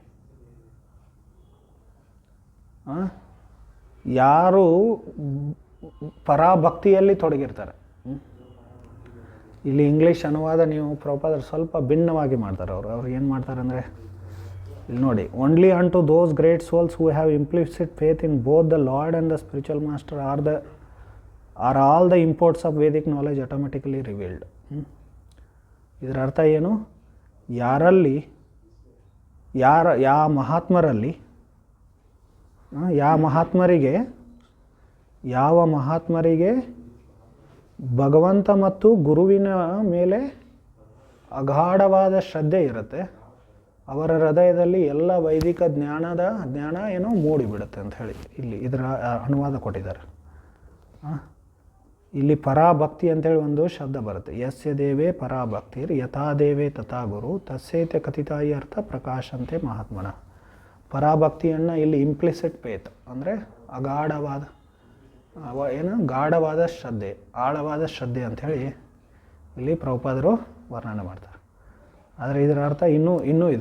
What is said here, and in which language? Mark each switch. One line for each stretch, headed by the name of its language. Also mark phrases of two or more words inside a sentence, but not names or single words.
Kannada: ಯಾರು ಪರಾಭಕ್ತಿಯಲ್ಲಿ ತೊಡಗಿರ್ತಾರೆ. ಇಲ್ಲಿ ಇಂಗ್ಲೀಷ್ ಅನುವಾದ ನೀವು ಪ್ರಭುಪಾದರು ಸ್ವಲ್ಪ ಭಿನ್ನವಾಗಿ ಮಾಡ್ತಾರೆ. ಅವ್ರು ಏನು ಮಾಡ್ತಾರೆ ಅಂದರೆ, ಇಲ್ಲಿ ನೋಡಿ,
English: Only unto those great souls who have implicit faith in both the Lord and the spiritual master are all the imports of Vedic knowledge automatically revealed.
Kannada: ಇದರ ಅರ್ಥ ಏನು? ಯಾರಲ್ಲಿ ಯಾವ ಮಹಾತ್ಮರಿಗೆ ಭಗವಂತ ಮತ್ತು ಗುರುವಿನ ಮೇಲೆ ಅಗಾಢವಾದ ಶ್ರದ್ಧೆ ಇರುತ್ತೆ, ಅವರ ಹೃದಯದಲ್ಲಿ ಎಲ್ಲ ವೈದಿಕ ಜ್ಞಾನ ಏನೋ ಮೂಡಿಬಿಡುತ್ತೆ ಅಂತ ಹೇಳಿ ಇಲ್ಲಿ ಇದರ ಅನುವಾದ ಕೊಟ್ಟಿದ್ದಾರೆ. ಇಲ್ಲಿ ಪರಾಭಕ್ತಿ ಅಂತೇಳಿ ಒಂದು ಶಬ್ದ ಬರುತ್ತೆ.
Sanskrit: ಯಸ್ಯ ದೇವೇ ಪರಾಭಕ್ತಿರ್ ಯಥಾ ದೇವೇ ತಥಾ ಗುರು ತಸ್ಯೈತೆ ಕಥಿತಾಯಿ ಅರ್ಥ ಪ್ರಕಾಶಂತೆ ಮಹಾತ್ಮನ.
Kannada: ಪರಾಭಕ್ತಿಯನ್ನು ಇಲ್ಲಿ
English: implicit faith
Kannada: ಅಂದರೆ ಅಗಾಢವಾದ ಗಾಢವಾದ ಶ್ರದ್ಧೆ, ಆಳವಾದ ಶ್ರದ್ಧೆ ಅಂಥೇಳಿ ಇಲ್ಲಿ ಪ್ರಭುಪಾದರು ವರ್ಣನೆ ಮಾಡ್ತಾರೆ. ಆದರೆ ಇದರ ಅರ್ಥ ಇನ್ನೂ ಇದೆ.